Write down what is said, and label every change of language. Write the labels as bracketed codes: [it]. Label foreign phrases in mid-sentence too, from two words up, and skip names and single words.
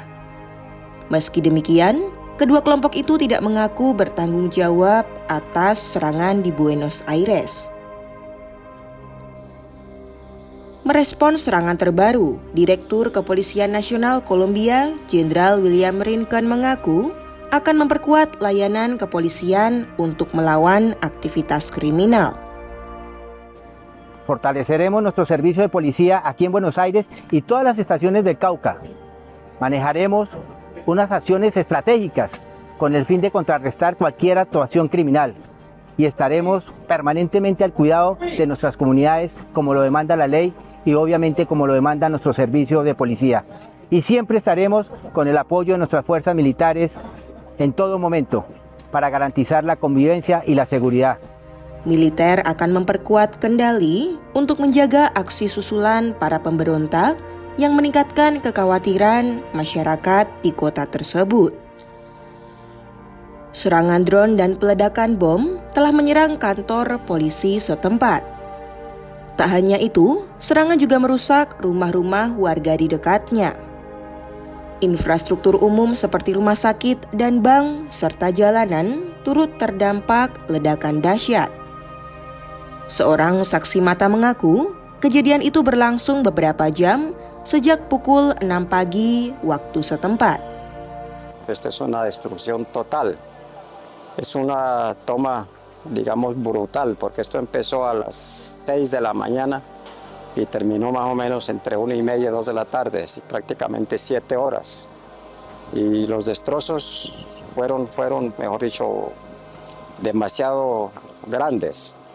[id] Meski demikian, kedua kelompok itu tidak mengaku bertanggung jawab atas serangan di Buenos Aires. Merespons serangan terbaru, Direktur Kepolisian Nasional Kolombia, Jenderal William Rincon mengaku akan memperkuat layanan kepolisian untuk melawan aktivitas kriminal. [es] Fortaleceremos nuestro servicio de policía aquí en Buenos Aires y todas las estaciones del Cauca. Manejaremos unas acciones estratégicas con el fin de contrarrestar cualquier actuación criminal y estaremos permanentemente al cuidado de nuestras comunidades como lo demanda la ley y obviamente como lo demanda nuestro servicio de policía. Y siempre estaremos con el apoyo de nuestras fuerzas militares en todo momento para garantizar la convivencia y la seguridad. [id] Militer akan memperkuat kendali untuk menjaga aksi susulan para pemberontak yang meningkatkan kekhawatiran masyarakat di kota tersebut. Serangan drone dan peledakan bom telah menyerang kantor polisi setempat. Tak hanya itu, serangan juga merusak rumah-rumah warga di dekatnya. Infrastruktur umum seperti rumah sakit dan bank serta jalanan turut terdampak ledakan dahsyat. Seorang saksi mata mengaku, kejadian itu berlangsung beberapa jam sejak pukul 6 pagi waktu setempat. [es] Esta es una destrucción total. Es una toma, digamos, brutal, porque esto empezó a las 6 de la mañana y terminó más o menos entre 1:30 y 2 de la tarde, prácticamente 7 horas. Y los destrozos fueron, mejor dicho, demasiado grandes.